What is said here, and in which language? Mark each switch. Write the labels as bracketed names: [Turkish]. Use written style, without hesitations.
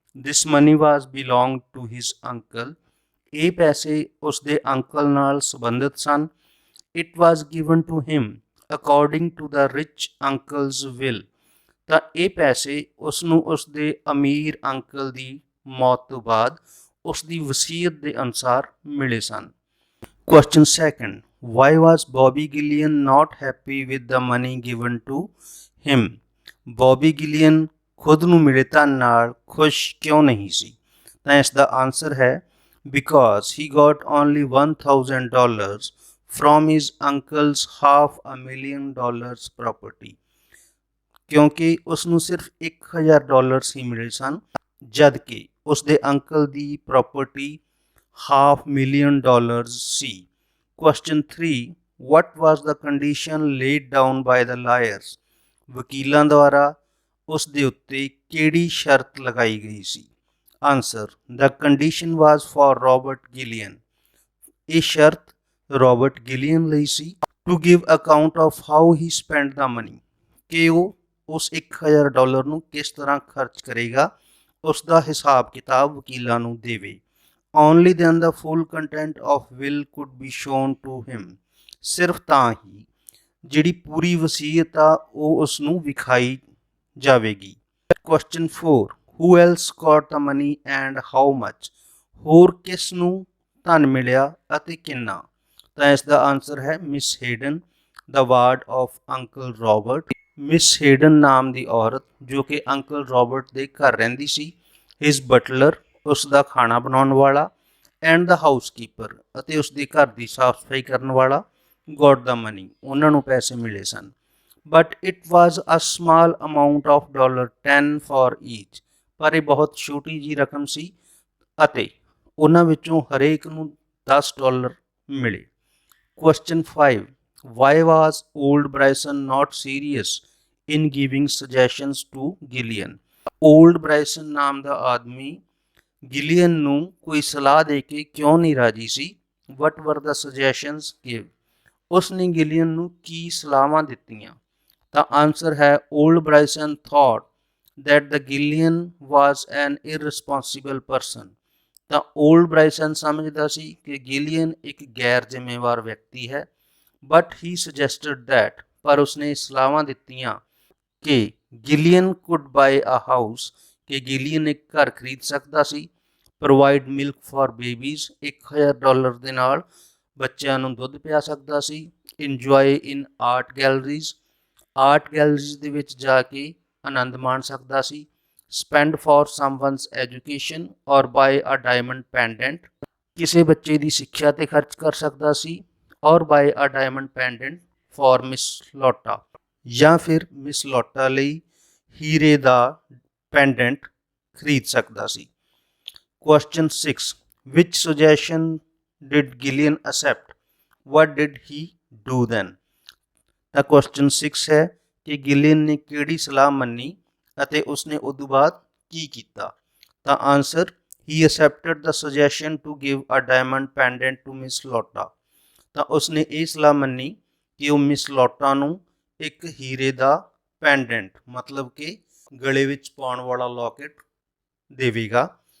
[English] This money was belong to his uncle. [Punjabi] ਇਹ ਪੈਸੇ ਉਸਦੇ ਅੰਕਲ ਨਾਲ ਸੰਬੰਧਿਤ ਸਨ। [English] It was given to him according to the rich uncle's will. [Punjabi] ਤਾਂ ਇਹ ਪੈਸੇ ਉਸਨੂੰ ਉਸਦੇ ਅਮੀਰ ਅੰਕਲ ਦੀ ਮੌਤ ਤੋਂ ਬਾਅਦ ਉਸਦੀ ਵਸੀਅਤ ਦੇ ਅਨੁਸਾਰ ਮਿਲੇ ਸਨ। [English] Question second, why was Bobby Gillian not happy with the money given to him? [Punjabi] Bobby Gillian खुद ਨੂੰ ਮਿਲੇ ਧਨ ਨਾਲ ਖੁਸ਼ ਕਿਉਂ ਨਹੀਂ ਸੀ? ਤਾਂ ਇਸ ਦਾ ਆਨਸਰ ਹੈ, [English] because he got only $1000 from his uncle's $500,000 property। [Punjabi] ਕਿਉਂਕਿ ਉਸ ਨੂੰ ਸਿਰਫ $1000 ਹੀ ਮਿਲੇ ਸਨ, ਜਦ ਕਿ ਉਸਦੇ uncle ਦੀ property $500,000 ਸੀ। [English] Question 3, what was the condition laid down by the lawyers? [Punjabi] ਵਕੀਲਾਂ ਦੁਆਰਾ ਉਸ ਦੇ ਉੱਤੇ ਕਿਹੜੀ ਸ਼ਰਤ ਲਗਾਈ ਗਈ ਸੀ? [English] Answer, the condition was for Robert Gillian। [Punjabi] ਇਹ ਸ਼ਰਤ ਰੋਬਰਟ ਗਿਲੀਅਨ ਲਈ ਸੀ। [English] to give account of how he spent the money, [Punjabi] ਕਿ ਉਹ ਉਸ $1000 ਨੂੰ ਕਿਸ ਤਰ੍ਹਾਂ ਖਰਚ ਕਰੇਗਾ, ਉਸ ਦਾ ਹਿਸਾਬ ਕਿਤਾਬ ਵਕੀਲਾਂ ਨੂੰ ਦੇਵੇ। [English] only then the full content of will could be shown to him। [Punjabi] ਸਿਰਫ ਤਾਂ ਹੀ ਜਿਹੜੀ ਪੂਰੀ ਵਸੀਅਤ ਆ ਉਹ ਉਸ ਨੂੰ ਵਿਖਾਈ ਜਾਵੇਗੀ। [English] Question 4, who else got the money and how much? [Punjabi] ਹੋਰ ਕਿਸ ਨੂੰ ਧਨ ਮਿਲਿਆ ਅਤੇ ਕਿੰਨਾ? ਤਾਂ ਇਸ ਦਾ ਆਨਸਰ ਹੈ miss Hayden, [English] the ward of uncle Robert। [Punjabi] Miss Hayden ਨਾਮ ਦੀ ਔਰਤ ਜੋ ਕਿ ਅੰਕਲ ਰੋਬਰਟ ਦੇ ਘਰ ਰਹਿੰਦੀ ਸੀ, [English] his butler [Punjabi] ਉਸ ਦਾ ਖਾਣਾ ਬਣਾਉਣ ਵਾਲਾ, [English] and the housekeeper [Punjabi] ਅਤੇ ਉਸ ਦੇ ਘਰ ਦੀ ਸਾਫ ਸਫਾਈ ਕਰਨ ਵਾਲਾ, [English] got the money [Punjabi] ਉਹਨਾਂ ਨੂੰ ਪੈਸੇ ਮਿਲੇ ਸਨ। [English] But it was a small amount of $10 for each. [Punjabi] ਪਰ ਇਹ ਬਹੁਤ ਛੋਟੀ ਜੀ ਰਕਮ ਸੀ ਅਤੇ ਉਹਨਾਂ ਵਿੱਚੋਂ ਹਰੇਕ ਨੂੰ $10 ਮਿਲੇ। [English] Question 5, why was old Bryson not serious in giving suggestions to Gillian? [Punjabi] Old ब्राइसन नाम ਦਾ ਆਦਮੀ ਗਿਲੀਅਨ ਨੂੰ ਕੋਈ ਸਲਾਹ ਦੇ ਕੇ ਕਿਉਂ ਨਹੀਂ ਰਾਜੀ ਸੀ? [English] What were the suggestions give? [Punjabi] ਉਸ ਨੇ ਗਿਲੀਅਨ ਨੂੰ ਕੀ ਸਲਾਹਾਂ ਦਿੱਤੀਆਂ? ਤਾਂ ਆਨਸਰ ਹੈ, [English] Old Bryson thought that the Gillian was an irresponsible person। [Punjabi] ਤਾਂ ਓਲਡ ਬ੍ਰਾਈਸਨ ਸਮਝਦਾ ਸੀ ਕਿ ਗਿਲੀਅਨ ਇੱਕ ਗੈਰ ਜ਼ਿੰਮੇਵਾਰ ਵਿਅਕਤੀ ਹੈ। [English] but he suggested that, [Punjabi] ਪਰ ਉਸਨੇ ਸਲਾਹਾਂ ਦਿੱਤੀਆਂ ਕਿ ਗਿਲੀਅਨ [English] could buy a house, [Punjabi] ਕਿ ਗਿਲੀਅਨ ਇੱਕ ਘਰ ਖਰੀਦ ਸਕਦਾ ਸੀ। [English] provide milk for babies, [Punjabi] $1000 ਦੇ ਨਾਲ ਬੱਚਿਆਂ ਨੂੰ ਦੁੱਧ ਪਿਆ ਸਕਦਾ ਸੀ। [English] enjoy in art galleries, [Punjabi] ਆਰਟ ਗੈਲਰੀਜ਼ ਦੇ ਵਿੱਚ ਜਾ ਕੇ ਆਨੰਦ ਮਾਣ ਸਕਦਾ ਸੀ। [English] spend for someone's education or buy a diamond pendant, [Punjabi] ਕਿਸੇ ਬੱਚੇ ਦੀ ਸਿੱਖਿਆ ਤੇ ਖਰਚ ਕਰ ਸਕਦਾ ਸੀ। [English] or buy a diamond pendant for Miss Lotta, [Punjabi] ਜਾਂ ਫਿਰ ਮਿਸ ਲੋਟਾ ਲਈ ਹੀਰੇ ਦਾ ਪੈਂਡੈਂਟ ਖਰੀਦ ਸਕਦਾ ਸੀ। [English] Question 6, which suggestion did Gillian accept? What did he do then? [Punjabi] ਤਾਂ question 6 ਹੈ ਕਿ ਗਿਲੀਅਨ ਨੇ ਕਿਹੜੀ ਸਲਾਹ ਮੰਨੀ ਅਤੇ ਉਸਨੇ ਉਦੋਂ ਬਾਅਦ ਕੀ ਕੀਤਾ? ਤਾਂ answer, [English] he accepted the suggestion to give a diamond pendant to Miss Lotta। [Punjabi] ਤਾਂ ਉਸਨੇ ਇਹ ਸਲਾਹ ਮੰਨੀ ਕਿ ਉਹ ਮਿਸ ਲੋਟਾ ਨੂੰ ਇੱਕ ਹੀਰੇ ਦਾ ਪੈਂਡੈਂਟ ਮਤਲਬ ਕਿ ਗਲੇ ਵਿੱਚ ਪਾਉਣ ਵਾਲਾ ਲੋਕਟ ਦੇਵੇਗਾ।